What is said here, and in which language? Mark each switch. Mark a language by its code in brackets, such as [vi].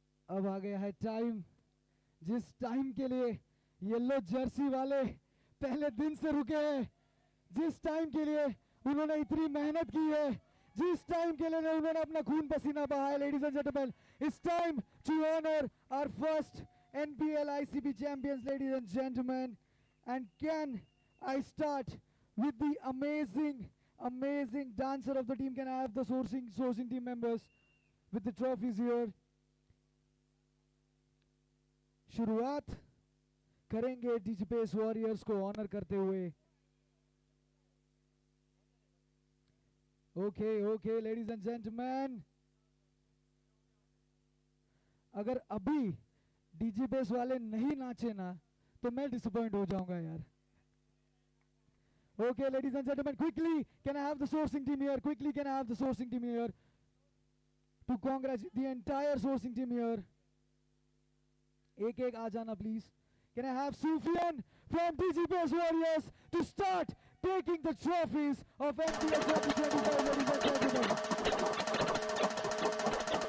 [hi] अब आ गया है टाइम, जिस टाइम के लिए येलो जर्सी वाले पहले दिन से रुके हैं, जिस टाइम के लिए उन्होंने इतनी मेहनत की है, जिस टाइम के लिए उन्होंने अपना खून पसीना बहाया. [en] Ladies and gentleman, it's time to honour our first NBL ICB champions, ladies and gentlemen. And can I start with the amazing dancer of the team? Can I have the sourcing team members with the trophies here? [hi] शुरुआत करेंगे डिजिपेस warriors को honour करते हुए. [en] okay ladies and gentleman, [hi] अगर अभी डिजिपेस वाले नहीं नाचे ना तो मैं डिसअपॉइंट हो जाऊंगा यार. [en] Okay ladies and gentleman, quickly can I have the sourcing team here? Quickly can I have the sourcing team here to congratulate the entire sourcing team here? [hi] एक आ जाना please. [en] Can I have Sufyan from DGPS Warriors to start taking the trophies of NBL 2025, ladies and gentlemen?